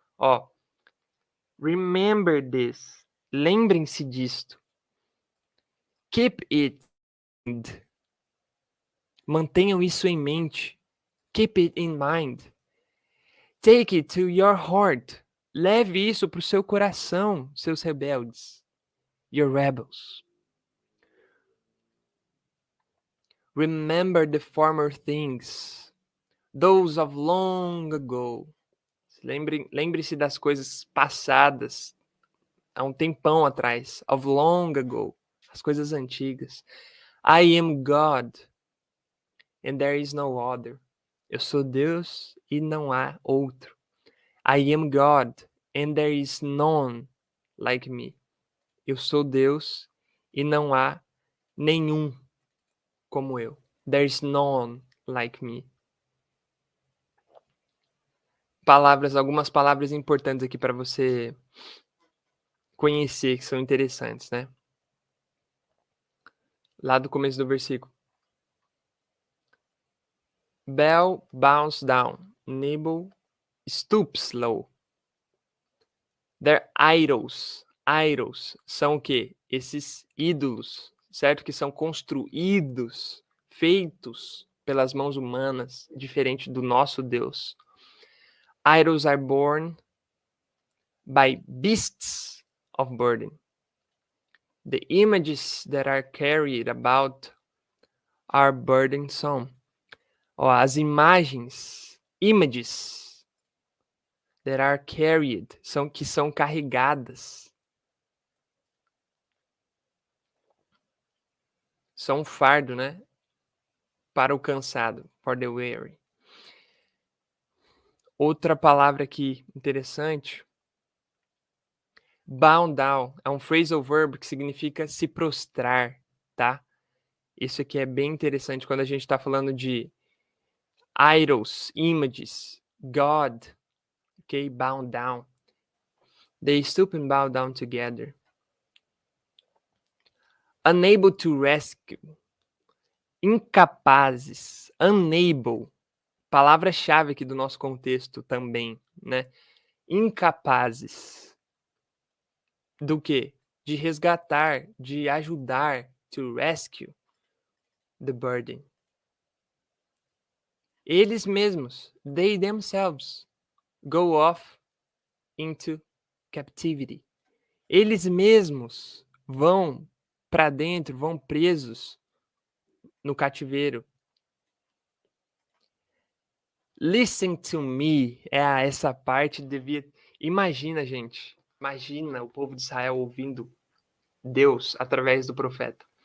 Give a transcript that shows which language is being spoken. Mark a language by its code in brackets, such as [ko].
[en] Ó, remember this. [pt] Lembrem-se disto. [en] Keep it. [pt] Mantenham isso em mente. [en] Keep it in mind. Take it to your heart. [pt] Leve isso para o seu coração, seus rebeldes. [en] Your rebels. Remember the former things, those of long ago. [pt] Lembre-se das coisas passadas, há um tempão atrás. [en] Of long ago, [pt] as coisas antigas. [en] I am God, and there is no other. [pt] Eu sou Deus e não há outro. [en] I am God, and there is none like me. [pt] Eu sou Deus e não há nenhum como eu. [en] There is none like me. [pt] Algumas palavras importantes aqui para você conhecer, que são interessantes, né? Lá do começo do versículo. [en] Bell bounce down. Nebo stoops low. They're idols. [pt] Idols são o quê? Esses ídolos, certo? Que são construídos, feitos pelas mãos humanas, diferente do nosso Deus. [en] Idols are born by beasts of burden. The images that are carried about are burdensome. [pt] Ó, as [en] images that are carried, [pt] que são carregadas, são um fardo, né? Para o cansado, [en] for the weary. [pt] Outra palavra aqui interessante, bow down, é um phrasal verb que significa se prostrar, tá? Isso aqui é bem interessante quando a gente está falando de idols, images, God, ok? [en] Bow down. They stoop and bow down together. Unable to rescue. [pt] Incapazes. [en] Unable. [pt] Palavra-chave aqui do nosso contexto também, né? Incapazes. Do quê? De resgatar, de ajudar, [en] to rescue the burden. [pt] Eles mesmos, [en] they themselves, go off into captivity. [pt] Eles mesmos vão para dentro, vão presos no cativeiro. [en] Listen to me, [pt] essa parte devia... Imagina, gente, imagina o povo de Israel ouvindo Deus através do profeta.